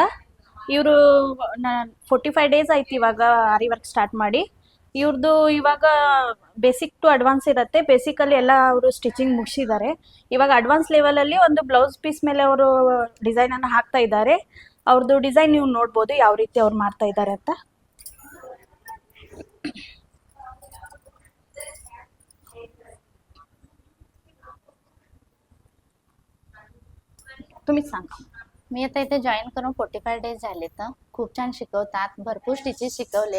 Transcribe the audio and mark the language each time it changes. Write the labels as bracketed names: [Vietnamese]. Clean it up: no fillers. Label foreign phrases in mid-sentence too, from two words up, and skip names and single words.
[Kannada] ಇವರು 45 ಡೇಸ್ ಆಯ್ತು ಇವಾಗ ಆರಿ [English] work start [Kannada] ಮಾಡಿ. ಇವ್ರದ್ದು ಇವಾಗ [English] basic to advance [Kannada] ಇರುತ್ತೆ. ಬೇಸಿಕಲ್ಲಿ ಎಲ್ಲ ಅವರು ಸ್ಟಿಚಿಂಗ್ ಮುಗಿಸಿದ್ದಾರೆ. ಇವಾಗ [English] advance levelಲ್ಲಿ [Kannada] ಒಂದು [English] blouse piece [Kannada] ಮೇಲೆ ಅವರು ಡಿಸೈನನ್ನು ಹಾಕ್ತಾ ಇದ್ದಾರೆ. ಅವ್ರದ್ದು ಡಿಸೈನ್ ನೀವು ನೋಡ್ಬೋದು ಯಾವ ರೀತಿ ಅವ್ರು ಮಾಡ್ತಾ ಇದ್ದಾರೆ ಅಂತ. [Marathi] तुम्हीच सांगा. मी आता इथे जॉईन करून 45 डेज झालेत. खूप छान शिकवतात, भरपूर स्टिचेस शिकवलेत.